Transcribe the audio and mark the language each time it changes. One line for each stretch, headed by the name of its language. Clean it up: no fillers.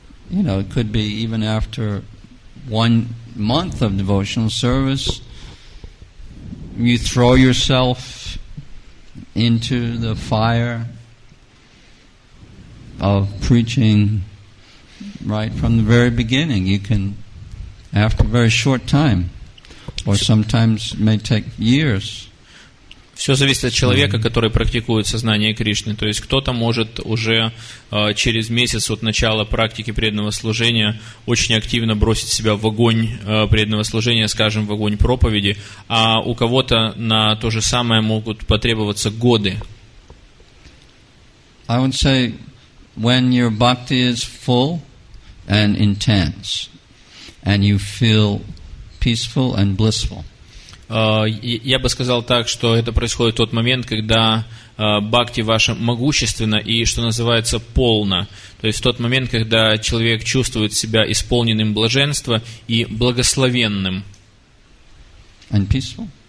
English: it could be even after 1 month of devotional service, you throw yourself into the fire of preaching right from the very beginning. You can, after a very short time, or sometimes it may take years.
Russian: Все зависит от человека, который практикует сознание Кришны. То есть кто-то может уже через месяц от начала практики преданного служения очень активно бросить себя в огонь преданного служения, скажем, в огонь проповеди, а у кого-то на то же самое могут потребоваться годы.
English: I would say when your bhakti is full and intense, and you feel peaceful and blissful.
Russian: Я бы сказал так, что это происходит в тот момент, когда бхакти ваша могущественна и, что называется, полна. То есть в тот момент, когда человек чувствует себя исполненным блаженства и благословенным.
English: And peaceful?